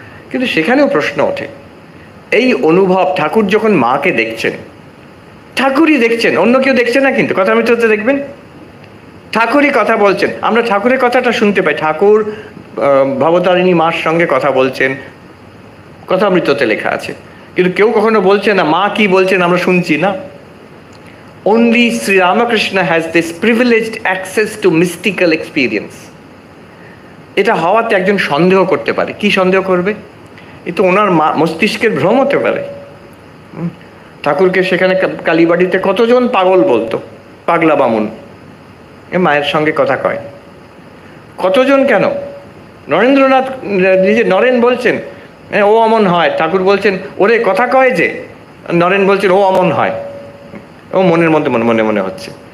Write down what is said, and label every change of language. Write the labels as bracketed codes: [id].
[bn] কিন্তু সেখানেও প্রশ্ন ওঠে, এই অনুভব, ঠাকুর যখন মাকে দেখছেন, ঠাকুরই দেখছেন, অন্য কেউ দেখছে না, কিন্তু কথামৃততে দেখবেন ঠাকুরই কথা বলছেন। আমরা ঠাকুরের কথাটা শুনতে পাই, ঠাকুর ভবতারিণী মার সঙ্গে কথা বলছেন, কথামৃততে লেখা আছে, কিন্তু কেউ কখনো বলছে না মা কি বলছেন আমরা শুনছি না। [en] Only Sri Ramakrishna has this privileged access to mystical experience. [bn] এটা হওয়াতে একজন সন্দেহ করতে পারে। কি সন্দেহ করবে? এ তো ওনার মস্তিষ্কের ভ্রম হতে পারে। ঠাকুরকে সেখানে কালীবাড়িতে কতজন পাগল বলতো, পাগলা বামুন, এ মায়ের সঙ্গে কথা কয় কতজন, কেন? নরেন্দ্রনাথ নিজে, নরেন বলছেন ও অমন হয়, ঠাকুর বলছেন ওরে কথা কয় যে, নরেন বলছেন ও অমন হয়, ও মনের মধ্যে মনে মনে মনে হচ্ছে।